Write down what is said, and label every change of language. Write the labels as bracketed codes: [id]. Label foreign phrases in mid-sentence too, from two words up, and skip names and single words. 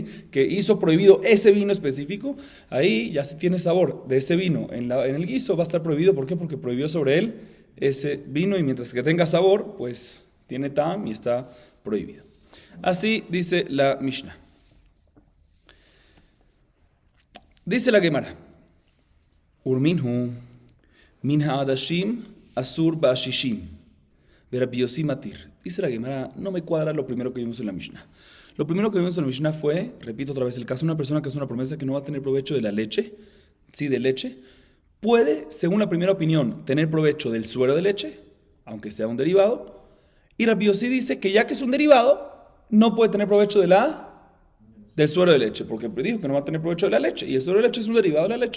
[es] Que hizo prohibido ese vino específico, ahí ya si tiene sabor de ese vino en el guiso, va a estar prohibido. ¿Por qué? Porque prohibió sobre él ese vino, y mientras que tenga sabor, pues tiene tam y está prohibido. Así dice la Mishnah. Dice la Gemara: [he] ורמינהו מן העדשים אסור באשישים רבי יוסי מתיר. [es] Dice la Gemara, no me cuadra lo primero que vimos en la Mishnah. Lo primero que vimos en la Mishnah fue, repito otra vez, el caso de una persona que hace una promesa que no va a tener provecho de la leche, sí, de leche. Puede, según la primera opinión, tener provecho del suero de leche, aunque sea un derivado. Y Rabbi Yossi dice que ya que es un derivado, no puede tener provecho del suero de leche, porque dijo que no va a tener provecho de la leche, y el suero de leche es un derivado de la leche.